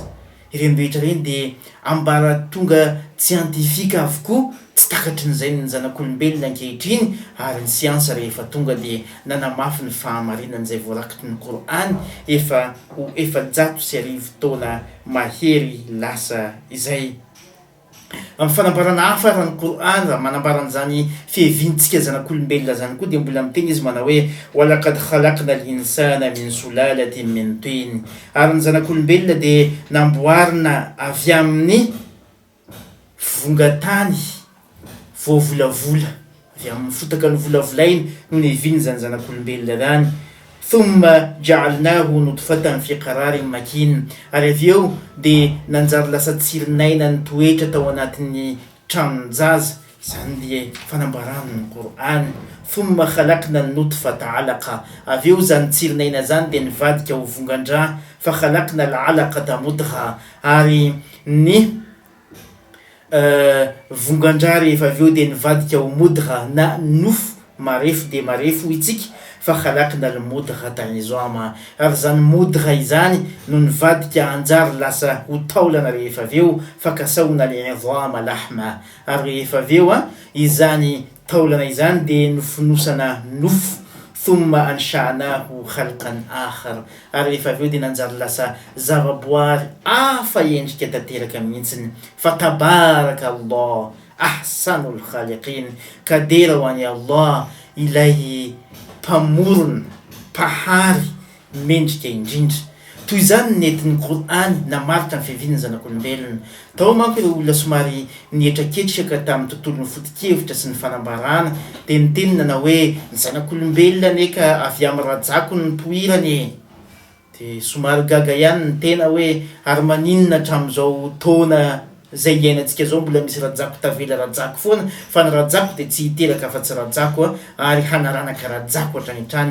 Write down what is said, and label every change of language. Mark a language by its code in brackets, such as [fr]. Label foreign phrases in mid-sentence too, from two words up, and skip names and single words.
[mg] Ireny rehetra reny de ambara tonga scientifique avokoa, tsy takatry n'izay ny zanak'olombelona ankehitriny, ary ny siansa rehefa tonga de nanamafy ny fahamarinan'izay voarakitry ny Qur'an efa 150 taona mahery lasa izay. Amin'ny fanambarana hafa raha ny Qur'an raha manambara an'izany fihevintsika zanak'olombelona zany koa de mbola miteny izy manao hoe [ar] ولقد خلقنا الإنسان من سلالة من طين, [mg] ary ny zanak'olombelona de namboarina avy amin'ny vongatany voavolavola, avy amin'ny fotaka ny volavolainy no niheviny zany zanak'olombelona zany. [ar] ثم جعلناه نطفة في قرار مكين, [mg] ary avy eo de nanjary lasa tsirinaina nitoetra tao anatin'ny tranon-jaza, zany de fanambaran'ny Qur'an. [ar] ثم خلقنا النطفة علقة, [mg] avy eo zany tsirinaina zany de nivadika ho vongan-drà, [ar] فخلقنا العلقة مضغة, [mg] ary ny vongan-drà rehefa avy eo de nivadika ho mudgha na nofo marefo de marefo itsika, [ar] فخلقنا المضغة عظاما, [mg] ary zany mudgha izany no nivadika anjary lasa ho taolana rehefa avy eo, [ar] فكسونا العظام لحما, [mg] ary rehefa avy eo izany taolana izany de nofonosana nofo. [ar] ثم أنشأناه خلقا آخر, [mg] ary rehefa avy eo de nanjary lasa zavaboary hafa endrika tanteraka mihitsiny. [ar] فتبارك الله أحسن الخالقين, [mg] kadera ho an'i Allah ilay mpamorona, pahary mendrika indrindra. Toy zany nentin'ny Qur'an namaritra ny fihevin'ny zanak'olombelona. Tao manko ireo olona somary nietraketraka tamin'ny tontolon'ny foto-kevitra sy ny fanambarana de niteny nanao hoe ny zanak'olombelona neka avy amin'ny rajako ny nipoirany, de somary gaga ihany ny tena hoe ary maninona hatramin'izao taona zay iainantsika zao mbola misy rajako tavela rajako foana, fa ny rajako de tsy hiteraka afa-tsy rajako ary hanaranaka rajako hatranitrany.